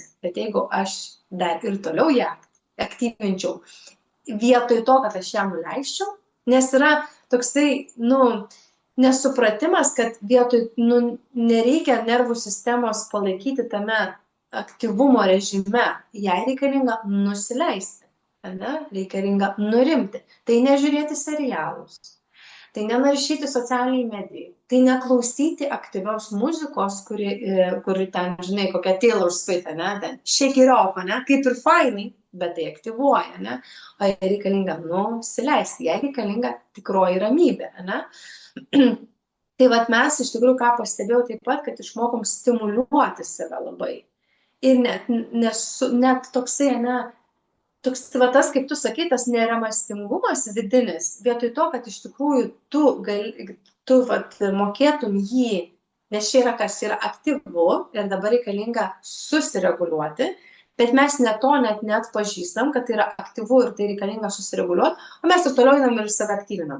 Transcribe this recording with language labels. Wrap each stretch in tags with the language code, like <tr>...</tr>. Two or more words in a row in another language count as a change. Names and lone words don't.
<lt>Bet jeigu aš dar ir toliau ją aktyvinčiau, vietoj to, kad aš ją nuleisčiau, nes yra toksai, nu, nesupratimas, kad vietoj, nu, nereikia nervų sistemos palaikyti tame aktyvumo režime, jai reikalinga nusileisti, ne? Reikalinga nurimti. Tai nežiūrėti serialus, tai nenaršyti socialiniai medijai, tai neklausyti aktyvios muzikos, kuri ten, žinai, kokia Taylor Swift, ne, ten</lt> <en>shake it off,</en> <lt>ne, kaip ir fainai, bet tai aktyvuoja, ne, o jai reikalinga nusileisti, jai reikalinga tikroji ramybė, ne. Tai vat mes iš tikrųjų, ką pastebėjau taip pat, kad išmokom stimuliuoti save labai. Ir net toksai, ne, toks, va tas, kaip tu sakai, tas nerimastingumas vidinis, vietoj to, kad iš tikrųjų tu vat, mokėtum jį, nes čia yra kas yra aktyvu ir dabar reikalinga susireguliuoti, bet mes net pažįstam, kad tai yra aktyvu ir tai reikalinga susireguliuoti, o mes ir toliau einam ir save aktyvinam.</lt>